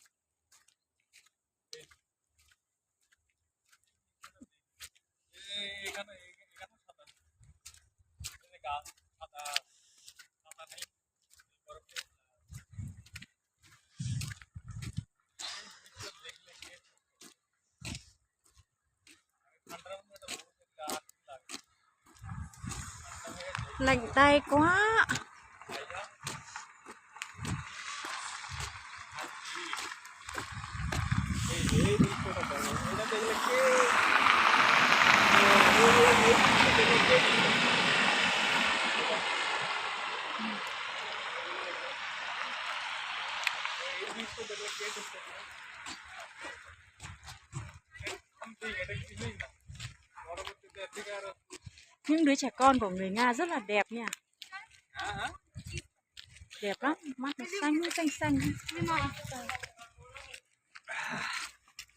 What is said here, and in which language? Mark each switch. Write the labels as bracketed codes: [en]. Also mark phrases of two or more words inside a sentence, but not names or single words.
[bn] এখানে এখানে সাদা গাছ, সাদা সাদা নেই, বরফে দেখলে ঠান্ডার মধ্যে একটা বরফের গাছ লাগে। [vi] Lạnh tay quá. [bn] এই দৃশ্যটা দেখো, এটা দেখলে কে এই দৃশ্য দেখলে কে করতে এটা কিছুই না, পরবর্তীতে থেকে আর [vi] Những đứa trẻ con của người Nga rất là đẹp nha. [bn] হ্যাঁ হ্যাঁ [vi] Đẹp lắm, mắt nó xanh xanh xanh.